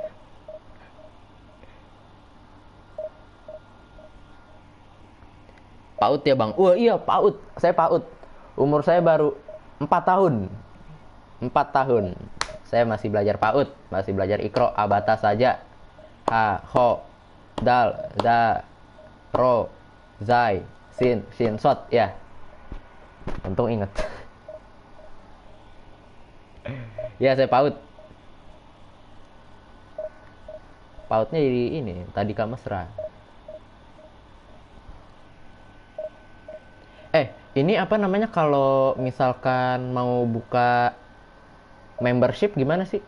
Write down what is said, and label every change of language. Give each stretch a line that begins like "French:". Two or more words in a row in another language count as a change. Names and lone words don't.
Indonesian: PAUD ya, Bang? Wah, iya, PAUD. Saya PAUD. Umur saya baru 4 tahun. 4 tahun. Saya masih belajar PAUD. Masih belajar Iqra, abata saja.
Arabic: Ha, ho, dal, da, ro, zai, sin, sot. Ya.
Indonesian: Untung inget. Ya, saya PAUD. PAUDnya jadi ini, Tadika Mesra. Ini apa namanya kalau misalkan mau buka membership gimana sih?